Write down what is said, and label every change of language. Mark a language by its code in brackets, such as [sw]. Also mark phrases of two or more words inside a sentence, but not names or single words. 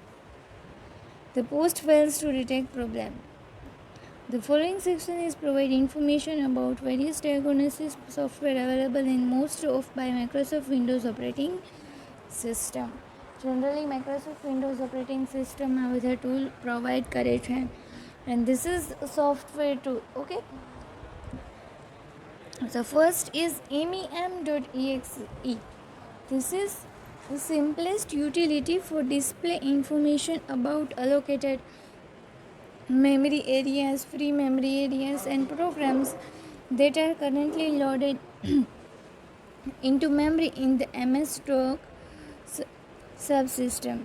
[en] The post fails to detect problem. The following section is provide information about various diagnosis software available in most of by Microsoft Windows operating system. Generally Microsoft Windows operating system [gu] આ બધા [en] tool provide [gu] કરે છે, [en] and this is software tool. Okay, so first is MEM.exe. This is the simplest utility for display information about allocated memory areas, free memory areas, and programs that are currently loaded into memory in the MS-DOS subsystem.